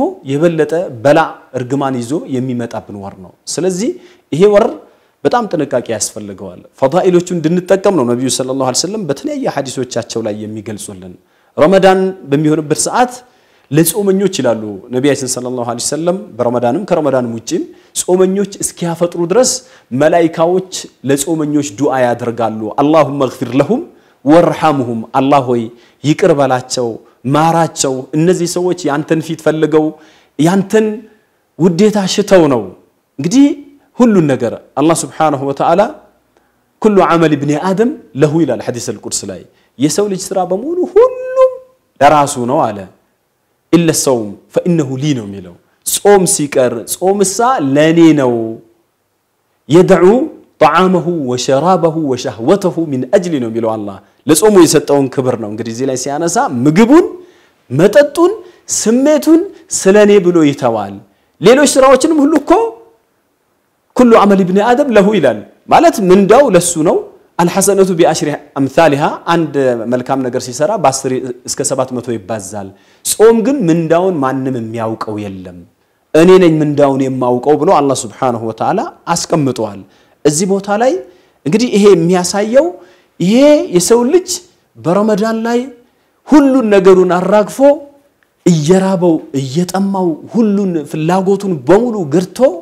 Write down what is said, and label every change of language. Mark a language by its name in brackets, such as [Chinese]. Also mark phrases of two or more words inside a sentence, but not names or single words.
[Amharic] የበለጠ በላ እርግማን ይዞ የሚመጣብን ወር ነው ስለዚህ ይሄ ወር በጣም ጥንቃቄ ያስፈልገዋል ፈዳኢሎቹን እንድንጠቀም ነው ነብዩ ሰለላሁ ዐለይሂ ወሰለም በተለያየ ሐዲሶቻቸው ላይ የሚገልጹልን ረመዳን በሚሆንበት ሰዓት ለጾመኞች ይላሉ ነብያችን ሰለላሁ ዐለይሂ ወሰለም በረመዳንም ከረመዳንም ውጪም ጾመኞች እስኪያፈጥሩ ድረስ መላእክቶች ለጾመኞች ዱዓ ያደርጋሉ [Arabic] اللهم اغفر لهم [Amharic] وارحمهم الله ሆይ ይቅር በላቸው ማራቸው እነዚህ ሰዎች ያንተን ፊት ፈልገው ያንተን ውዴታ ሽተው ነው እንግዲህ ሁሉ ነገር አላህ [Arabic] سبحانه وتعالى كل عمل ابن ادم له الى الحديث القدس [Amharic] ላይ የሰው ልጅ ስራ በሙሉ ሁሉም ለራሱ ነው አለ [Arabic] الا الصوم فانه لي [Amharic] ነው የሚለው ጾም ሲቀር ጾምሳ ለኔ ነው [Arabic] يدعو طعامه وشرابه وشهوته من اجل [Amharic] ነው የሚለው አላህ ለጾሙ የሰጠውን ክብር ነው እንግዲህ እዚህ ላይ ሲያነሳ ምግቡን መጠጡን ስሜቱን ስለኔ ብሎ ይተዋል ሌሎች ስራዎችንም ሁሉ እኮ [Arabic] كل عمل ابن ادم له [Amharic] ይላል ማለት ምንዳው ለሱ ነው [Arabic] الحسنه بعشر امثالها [Amharic] አንድ መልካም ነገር ሲሰራ በ10 እስከ 700 ይባዛል ጾም ግን ምንዳውን ማንንም የሚያውቀው የለም እኔ ነኝ ምንዳውን የማውቀው ብሎ አላህ [Arabic] سبحانه وتعالى [Amharic] አስቀምጧል እዚህ ቦታ ላይ እንግዲህ ይሄ የሚያሳየው ይሄ የሰው ልጅ በረመዳን ላይ ሁሉን ነገሩን አራግፎ እየራበው እየጠማው ሁሉን ፍላጎቱን በሙሉ ግርቶ